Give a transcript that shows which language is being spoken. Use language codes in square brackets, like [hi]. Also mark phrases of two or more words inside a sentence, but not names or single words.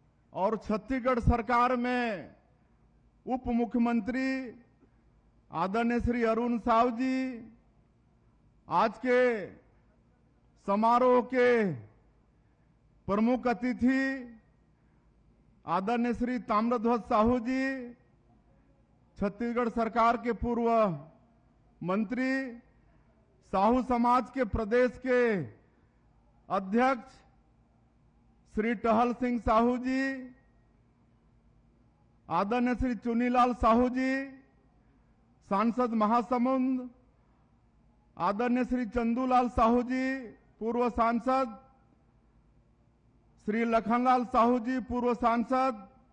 [hi] और छत्तीसगढ़ सरकार में उप मुख्यमंत्री आदरणीय श्री अरुण साव जी, आज के समारोह के प्रमुख अतिथि आदरणीय श्री ताम्रध्वज साहू जी, छत्तीसगढ़ सरकार के पूर्व मंत्री, साहू समाज के प्रदेश के अध्यक्ष श्री टहल सिंह साहू जी, आदरणीय श्री चुनीलाल साहू जी, सांसद महासमुंद आदरणीय श्री चंदूलाल साहू जी, पूर्व सांसद, श्री लखनलाल साहू जी, पूर्व सांसद,